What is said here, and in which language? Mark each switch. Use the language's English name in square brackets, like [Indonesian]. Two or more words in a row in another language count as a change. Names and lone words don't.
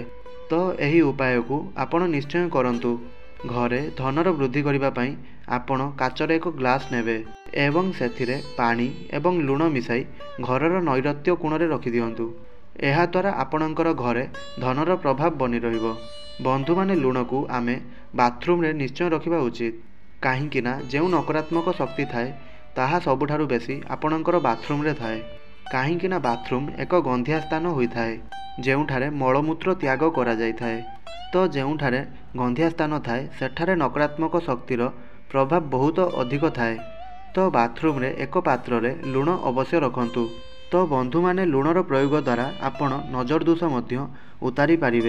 [Odia] ତୋ ଏହି ଉପାୟ କୋ ଆପଣ ନିଶ୍ଚୟ କରନ୍ତୁ। ଘରେ ଧନର ବୃଦ୍ଧି କରିବା ପଇ ଆପଣ କାଚର ଏକ ଗ୍ଲାସ ନେବେ ଏବଂ ସେଥିରେ ପାଣି ଏବଂ ଲୁଣ ମିଶାଇ ଘରର ନୈଋତ୍ୟ କୋଣ ରେ ରଖି ଦିଅନ୍ତୁ। ଏହା ଦ୍ୱାରା ଆପଣକର ଘରେ ଧନର ପ୍ରଭାବ ବନୀ ରହିବୋ। ବନ୍ଧୁ ମାନେ ଲୁଣ କୋ ଆମେ ବାଥରୁମ ରେ ନିଶ୍ଚୟ ରଖିବା ଉଚିତ। କାହିଁକି ନା ଯେଉ ନକାରାତ୍ମକ ଶକ୍ତି ଥାଏ ତାହା ସବୁଠାରୁ ବେସୀ ଆପଣକର ବାଥରୁମ ରେ ଥାଏ। କାହିଁକି ନା ବାଥରୁମ୍ ଏକ ଗନ୍ଧିଆ ସ୍ଥାନ ହୋଇଥାଏ, ଯେଉଁଠାରେ ମଳମୂତ୍ର ତ୍ୟାଗ କରାଯାଇଥାଏ। ତ ଯେଉଁଠାରେ ଗନ୍ଧିଆ ସ୍ଥାନ ଥାଏ ସେଠାରେ ନକାରାତ୍ମକ ଶକ୍ତିର ପ୍ରଭାବ ବହୁତ ଅଧିକ ଥାଏ। ତ ବାଥରୁମ୍ରେ ଏକ ପାତ୍ରରେ ଲୁଣ ଅବଶ୍ୟ ରଖନ୍ତୁ। ତ ବନ୍ଧୁମାନେ, ଲୁଣର ପ୍ରୟୋଗ ଦ୍ୱାରା ଆପଣ ନଜର ଦୋଷ ମଧ୍ୟ ଉତାରି ପାରିବେ।